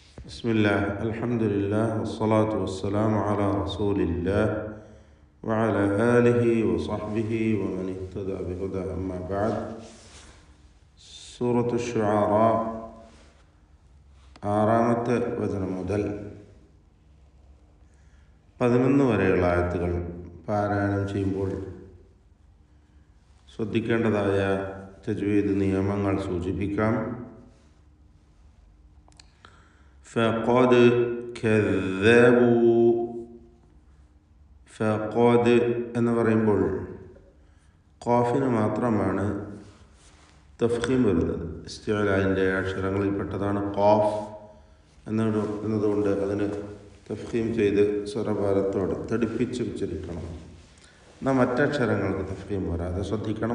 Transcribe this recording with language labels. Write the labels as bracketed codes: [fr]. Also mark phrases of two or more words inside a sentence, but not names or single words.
[ar] بسم الله الحمد لله والصلاة والسلام على رسول الله وعلى آله وصحبه ومن اهتدى بهداه أما بعد. [ml] സൂറത്തു ശുആറ ആറാമത്തെ വചനം മുതൽ 11 വരെയുള്ള ആയത്തുകൾ പാരായണം ചെയ്യുമ്പോൾ ശ്രദ്ധിക്കേണ്ടതായ തജ്വീദ് നിയമങ്ങൾ സൂചിപ്പിക്കാം. [ar] فقد كذبوا فقد [ml] എന്ന് പറയുമ്പോൾ ഖാഫിന് മാത്രമാണ് തഫ്ഖീം വരുന്നത്. ഇസ്തിഅലാഇൻ്റെ അക്ഷരങ്ങളിൽപ്പെട്ടതാണ് ഖാഫ് എന്നതുകൊണ്ട് അതിന് തഫ്ഖീം ചെയ്ത് സ്വരഭാരത്തോടെ തടിപ്പിച്ച് ഉച്ചരിക്കണം. എന്നാൽ മറ്റക്ഷരങ്ങൾക്ക് തഫ്ഖീം വരാതെ ശ്രദ്ധിക്കണം.